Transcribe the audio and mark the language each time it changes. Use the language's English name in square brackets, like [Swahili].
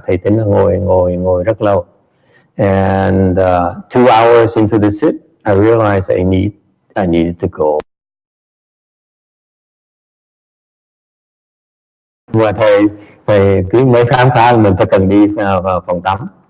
[Vietnamese] Thầy tính là ngồi rất lâu. [English] And 2 hours into the sit, I realized I needed to go. [Vietnamese] Và thầy cứ mới khám phá mình phải cần đi vào phòng tắm.